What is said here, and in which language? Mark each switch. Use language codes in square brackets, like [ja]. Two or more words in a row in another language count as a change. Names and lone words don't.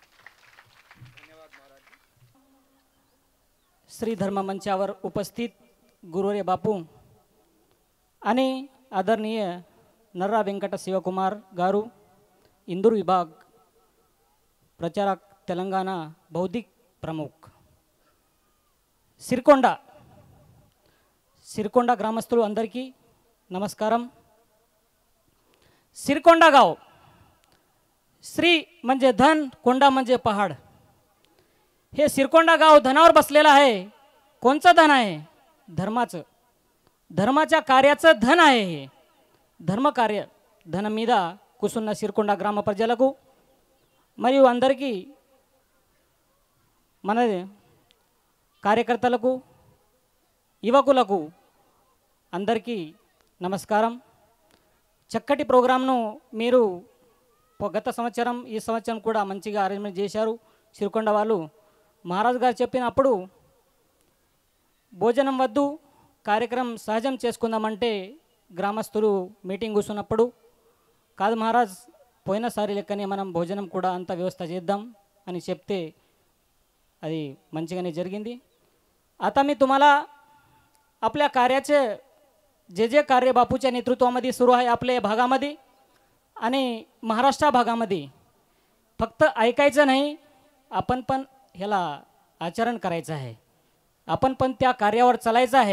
[mr] श्री धर्म मंचावर उपस्थित गुरुवर्य बापू आणि आदरणीय नर्रा वेंकट शिवकुमार गारू, इंदूर विभाग प्रचारक तेलंगाणा बौद्धिक प्रमुख, सिरकोंडा [te] సిరికొండ గ్రామస్తులు అందరికీ నమస్కారం. [mr] सिरकोंडा गाव, श्री म्हणजे धन, कोंडा म्हणजे पहाड. हे सिरकोंडा गाव धनावर बसलेलं आहे. कोणचं धन आहे? धर्माचं. धर्माच्या कार्याचं धन आहे हे [te] ధర్మకార్య ధనం మీద కూసున్న సిరికొండ గ్రామ ప్రజలకు మరియు అందరికీ మన కార్యకర్తలకు యువకులకు అందరికీ నమస్కారం. చక్కటి ప్రోగ్రామ్ను మీరు గత సంవత్సరం ఈ సంవత్సరం కూడా మంచిగా అరేంజ్మెంట్ చేశారు సిరికొండ వాళ్ళు. మహారాజు గారు చెప్పినప్పుడు భోజనం వద్దు, కార్యక్రమం సహజం చేసుకుందామంటే గ్రామస్తులు మీటింగ్ కూర్చున్నప్పుడు కాదు మహారాజ్, పోయినసారి లెక్కనే మనం భోజనం కూడా అంత వ్యవస్థ చేద్దాం అని చెప్తే అది మంచిగానే జరిగింది. [mr] आता मी तुम्हाला आपल्या कार्याचे जे जे कार्य बापूच्या नेतृत्वामध्ये सुरू आहे आपल्या भागामध्ये आणि महाराष्ट्र भागामध्ये फक्त ऐकायचं नाही, आपण पण ह्याला आचरण करायचं आहे, आपण पण त्या कार्यावर चालायचं आहे.